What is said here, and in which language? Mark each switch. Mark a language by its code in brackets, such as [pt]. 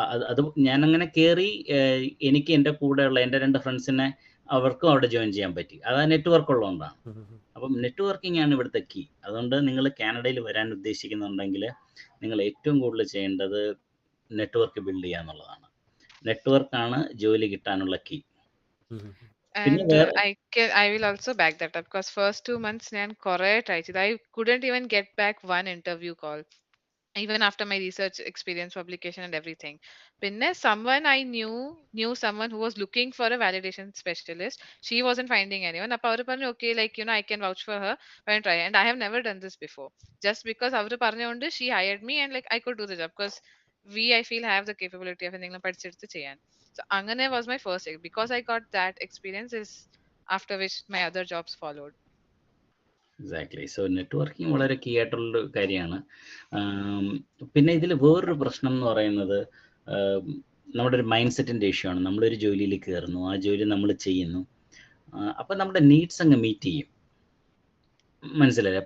[ml] അത് ഞാനങ്ങനെ കയറി എനിക്ക് എൻ്റെ കൂടെയുള്ള എൻ്റെ 2 ഫ്രണ്ട്സിനെ അവർക്കും അവിടെ ജോയിൻ ചെയ്യാൻ പറ്റി. അത് ആ നെറ്റ്വർക്ക് ഉള്ളതുകൊണ്ടാണ്. അപ്പം നെറ്റ്വർക്കിംഗ് ആണ് ഇവിടുത്തെ കീ. അതുകൊണ്ട് നിങ്ങൾ കാനഡയിൽ വരാൻ ഉദ്ദേശിക്കുന്നുണ്ടെങ്കിൽ നിങ്ങൾ ഏറ്റവും കൂടുതൽ ചെയ്യേണ്ടത് നെറ്റ്വർക്ക് ബിൽഡ് ചെയ്യുക എന്നുള്ളതാണ്. നെറ്റ്വർക്കാണ് ജോലി കിട്ടാനുള്ള key. [en] And I will also back that up, because first 2 months [ml] ഞാൻ കുറേ ട്രൈ ചെയ്തു. [en] I couldn't even get back one interview call, even after my research experience, publication and everything. [ml] Pinne [en] someone I knew someone who was looking for a validation specialist. She wasn't finding anyone. [ml] Appa avaru parnu, [en] okay, like, I can vouch for her, and try. And I have never done this before. Just because [ml] avaru parnonde [en] she hired me, and like I could do the job, because I feel have the capability of [ml] endengal padicheduthu cheyan. [en] So [ml] angane [en] was my first, because I got that experience, is after which my other jobs followed. [ml] Exactly. So networking വളരെ key ആയിട്ടുള്ളൊരു കാര്യമാണ്. പിന്നെ ഇതിൽ വേറൊരു പ്രശ്നം എന്ന് പറയുന്നത് നമ്മുടെ ഒരു മൈൻഡ് സെറ്റിൻ്റെ ഇഷ്യൂ ആണ്. നമ്മളൊരു ജോലിയിൽ കയറുന്നു, ആ ജോലി നമ്മൾ ചെയ്യുന്നു, അപ്പം നമ്മുടെ നീഡ്സ് അങ്ങ് മീറ്റ് ചെയ്യും. മനസ്സിലായില്ല?